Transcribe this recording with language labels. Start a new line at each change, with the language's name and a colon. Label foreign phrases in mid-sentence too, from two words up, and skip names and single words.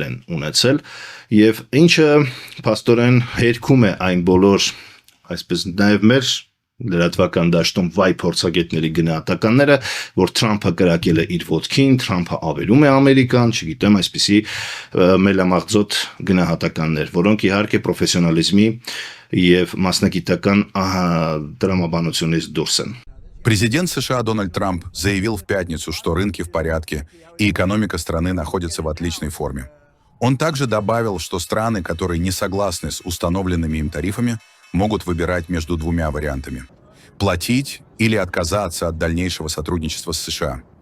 Armenian: են ունեցել եւ ինչը փաստորեն հերքում է այն բոլոր այսպես նաև մեր լրատվական դաշտում վայ փորձագետների գնահատականները, որ Թրամփը կրակել է իր ոտքին, Թրամփը ավերում է Ամերիկան, չգիտեմ, այսպիսի մելամաղձոտ գնահատականներ, որոնք իհարկե պրոֆեսիոնալիզմի եւ մասնագիտական տրամաբանությունից դուրս են։
Russian: Президент США Дональд Трамп заявил в пятницу, что рынки в порядке и экономика страны находится в отличной форме. Он также добавил, что страны, которые не согласны с установленными им тарифами, могут выбирать между двумя вариантами – платить или отказаться от дальнейшего сотрудничества с США.